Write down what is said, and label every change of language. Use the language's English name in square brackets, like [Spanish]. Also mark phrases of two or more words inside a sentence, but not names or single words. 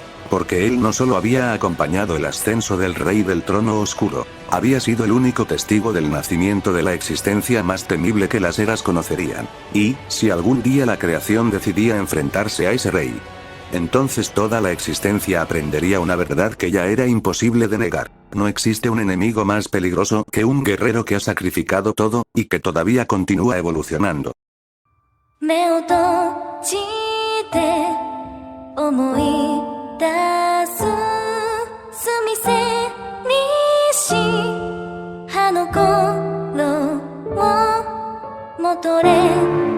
[Spanish] Porque él no solo había acompañado el ascenso del rey del trono oscuro, había sido el único testigo del nacimiento de la existencia más temible que las eras conocerían. Y, si algún día la creación decidía enfrentarse a ese rey, entonces toda la existencia aprendería una verdad que ya era imposible de negar. No existe un enemigo más peligroso que un guerrero que ha sacrificado todo, y que todavía continúa evolucionando. [Japanese] 目を閉じて思い出す澄みせにし葉の頃を戻れ